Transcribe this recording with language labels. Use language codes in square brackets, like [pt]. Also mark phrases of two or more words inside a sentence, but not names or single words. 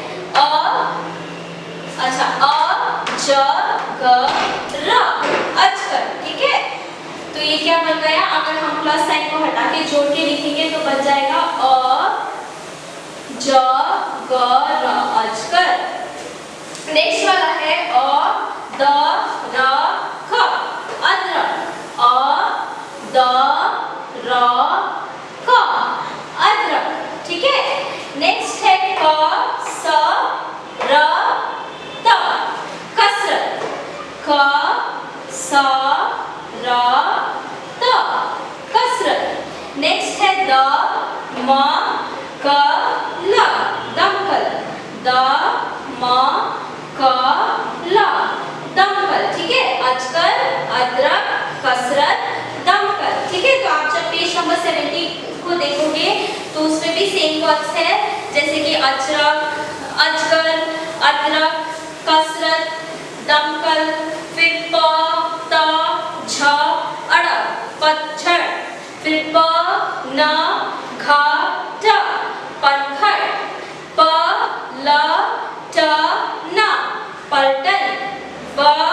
[hi] ज ग र, अजगर. ठीक है, तो ये क्या बन गया? अगर हम [en] plus sign [hi] को हटा के जोड़ के लिखेंगे तो बन जाएगा ज ग र, अजगर. नेक्स्ट वाला है द र ख, अदरक. द र क, अदरक. ठीक है, नेक्स्ट है क स र त, कसरत. क स र त, कसरत. नेक्स्ट है द म क ल, दमकल. द म क ल, दमकल. ठीक है, अजगर, अदरक, कसरत, दमकल. ठीक है, तो आप जब [en] page number [hi] 70 को देखोगे तो उसमें भी [en] same words [hi] है, जैसे कि अजरक, अजगर, अदरक, कसरत, दमकल. फिर प त झ अड़, पतझड़. फिर प न घ ट, पतझड़. प ल ट न, पलटन. प